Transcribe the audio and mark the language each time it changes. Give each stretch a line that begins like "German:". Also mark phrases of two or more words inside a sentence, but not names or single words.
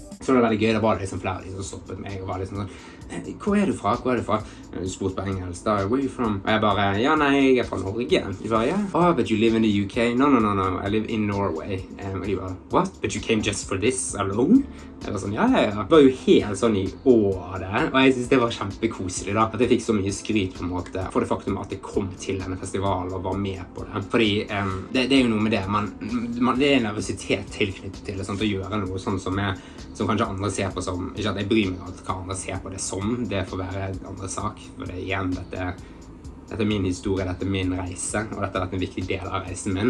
Norwegian: så var det veldig gøy. Det var liksom flere som stoppet meg og var liksom sånn, hvor er du fra? Du spurte på engelsk da,
English: where are you from?
Norwegian: Og jeg bare, ja nei, jeg fra Norge. De bare, ja,
English: oh, but you live in the UK? No, I live in Norway.
Norwegian: Og de bare,
English: what? But you came just for this alone?
Norwegian: Jeg var sånn, ja. Det var jo helt sånn i året, og jeg synes det var kjempekoselig da, at jeg fikk så mye skryt på en måte, for det faktum at jeg kom til denne festivalen og var med på det. Fordi det er jo noe med det, det er en nervøsitet tilknyttet til det, sånn, å gjøre noe sånn som kanskje andre ser på som, ikke at jeg bryr meg at hva andre ser på det som, det får være en andre sak, for det igjen, dette er min historie, dette er min reise, og dette har vært en viktig del av reisen min.